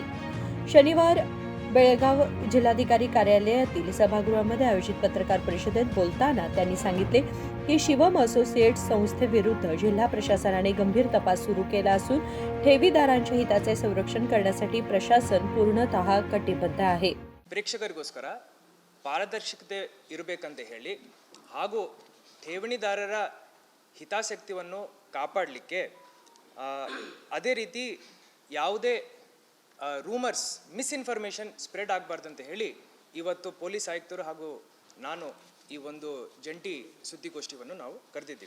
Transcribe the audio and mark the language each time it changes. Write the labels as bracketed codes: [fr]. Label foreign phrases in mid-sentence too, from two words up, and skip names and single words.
[mr] शनिवार बेळगाव जिल्हाधिकारी कार्यालयातील सभागृहामध्ये आयोजित पत्रकार परिषदेत बोलताना त्यांनी सांगितले की शिवम असोसिएट्स संस्थेविरुद्ध जिल्हा प्रशासनाने गंभीर तपास सुरू केला असून ठेवीदारांच्या हिताचे संरक्षण करण्यासाठी प्रशासन पूर्णतः कटिबद्ध आहे. [kn] ಪ್ರೇಕ್ಷಕರಿಗೋಸ್ಕರ ಪಾರದರ್ಶಕತೆ ಇರಬೇಕಂತ ಹೇಳಿ ಹಾಗೂ ಠೇವಣಿದಾರರ ಹಿತಾಸಕ್ತಿಯನ್ನು ಕಾಪಾಡಲಿಕ್ಕೆ ಅದೇ ರೀತಿ ಯಾವುದೇ [en] rumours misinformation spread [kn] ಆಗಬಾರ್ದಂತ ಹೇಳಿ ಇವತ್ತು ಪೊಲೀಸ್ ಆಯುಕ್ತರು ಹಾಗೂ ನಾನು ಈ ಒಂದು ಜಂಟಿ ಸುದ್ದಿಗೋಷ್ಠಿಯನ್ನು ನಾವು ಕರೆದಿದ್ದೀವಿ.